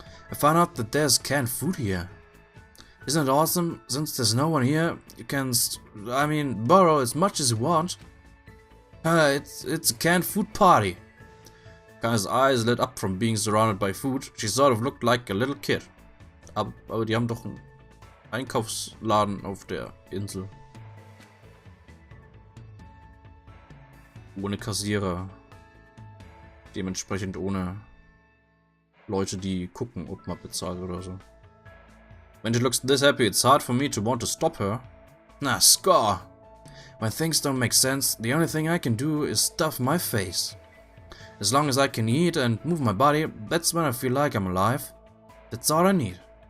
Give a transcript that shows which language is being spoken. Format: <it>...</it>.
<en>I found out that there's canned food here. Isn't it awesome? Since there's no one here, you can, borrow as much as you want. It's a canned food party. Kane's eyes lit up from being surrounded by food. She sort of looked like a little kid.</en> <de>Aber die haben doch einen Einkaufsladen auf der Insel. Ohne Kassierer. Dementsprechend ohne Leute, die gucken, ob man bezahlt oder so.</de> <en>When she looks this happy, it's hard for me to want to stop her. Nah, score! When things don't make sense, the only thing I can do is stuff my face. As long as I can eat and move my body, that's when I feel like I'm alive. That's all I need.</en>